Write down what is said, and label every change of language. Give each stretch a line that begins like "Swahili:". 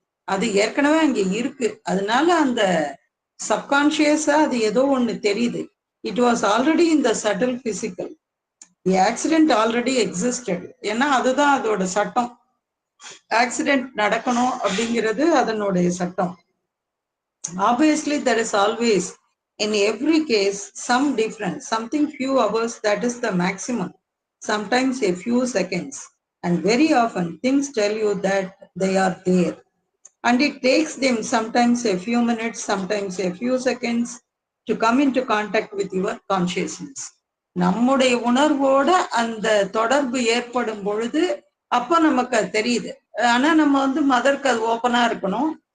Tamil: அது ஏற்கனவே அங்க இருக்கு. அதனால அந்த சப்கான்ஷியஸா அது ஏதோ ஒண்ணு தெரியுது.
English: It was already in the subtle physical. The accident already existed.
Tamil: ஏன்னா அதுதான் அதோட சட்டம். ஆக்சிடென்ட் நடக்கணும் அப்படிங்கிறது அதனுடைய சட்டம்.
English: Obviously, there is always, in every case, some difference, something few hours that is the maximum, sometimes a few seconds. And very often, things tell you that they are there. And it takes them sometimes a few minutes, sometimes a few seconds to come into contact with your consciousness.
Tamil: நம்முடைய உணர்வோட அந்த தொடர்பு ஏற்படும் பொழுது அப்ப நமக்கு அது தெரியுது. ஆனா நம்ம வந்து மதருக்கு அது ஓப்பனா இருக்கணும்.